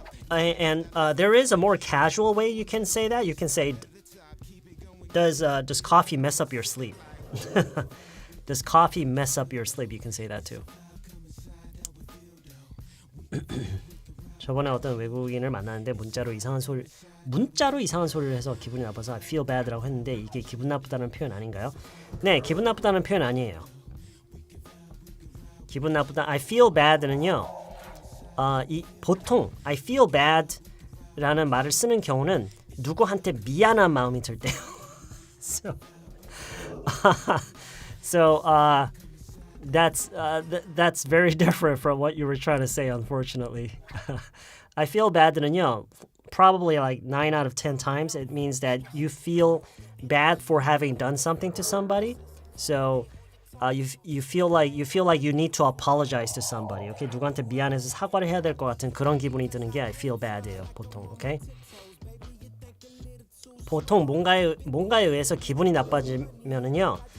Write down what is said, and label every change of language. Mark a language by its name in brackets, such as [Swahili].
[English] And there is a more casual way you can say that. You can say, does coffee mess up your sleep? Does coffee mess up your sleep? You can say that too. [Korean] 저번에 어떤 외국인을 만났는데 문자로 이상한 소리를 해서 기분이 나빠서 [English] I feel bad [Korean] 라고 했는데 이게 기분 나쁘다는 표현 아닌가요? 네, 기분 나쁘다는 표현 아니에요. 기분 나쁘다 [English] I feel bad [Korean] 는요. 보통 [English] I feel bad [Korean] 라는 말을 쓰는 경우는 누구한테 미안한 마음이 들 때요. [English] So that's very different from what you were trying to say, unfortunately. I feel bad 는요. Probably like 9 out of 10 times it means that you feel bad for having done something to somebody. So you feel like you need to apologize to somebody. Okay? [Korean] 누구한테 미안해서 사과를 해야 될 것 같은 그런 기분이 드는 게 [English] I feel bad [Korean] 예요. 보통. Okay? 보통 뭔가에 의해서 기분이 나빠지면은요.